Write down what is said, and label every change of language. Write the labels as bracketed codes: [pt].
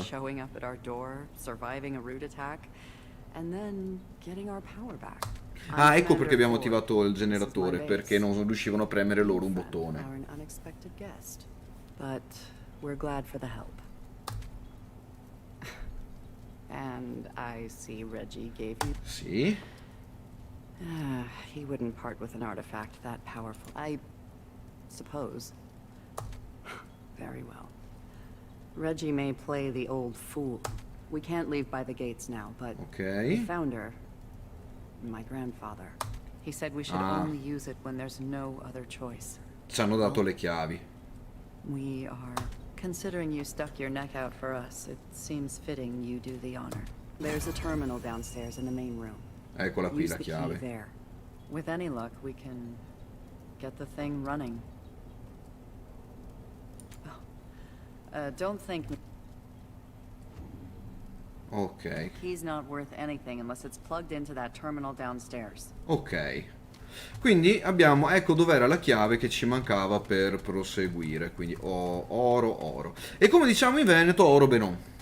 [en] Showing up at our door, surviving a root attack, and then getting our power back. [it] Ah, ecco perché abbiamo attivato il generatore, perché non riuscivano a premere loro un bottone. [en] An unexpected guest, but we're glad for the help. And I see Reggie gave you. [it] Sì. [en] He wouldn't part with an artifact that powerful. I suppose. Very well. Reggie may play the old fool. We can't leave by the gates now, but the founder, my grandfather, he said we should only use it when there's no other choice. [it] Ci hanno dato le chiavi. [en] We are considering you stuck your neck out for us. It seems fitting you do the honor. There's a terminal downstairs in the main room. [it] Eccola qui [en] Use [it] la [en] the key [it] chiave. [en] there. With any luck, we can get the thing running. Don't think. Ok. Key's not worth anything unless it's plugged into that terminal downstairs. Ok. [it] Quindi abbiamo, ecco dov'era la chiave che ci mancava per proseguire. Quindi oro. E come diciamo in Veneto, oro benon.